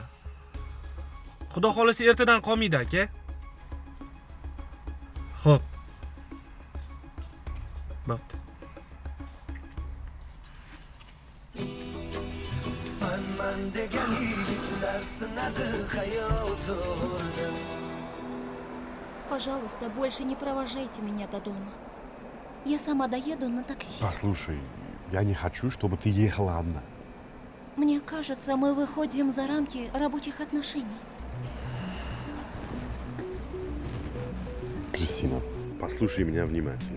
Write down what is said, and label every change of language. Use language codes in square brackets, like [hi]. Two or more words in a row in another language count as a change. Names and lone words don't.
[uz] Xudo xolasa ertadan qolmaydi aka. Xo'p. Bo'pti. Man degan yigitlar sinadi hayotda. [ru] Пожалуйста, больше не провожайте меня до дома. Я сама доеду на такси. Послушай, я не хочу, чтобы ты ехала одна. Мне кажется, мы выходим за рамки рабочих отношений. Кристина, послушай меня внимательно.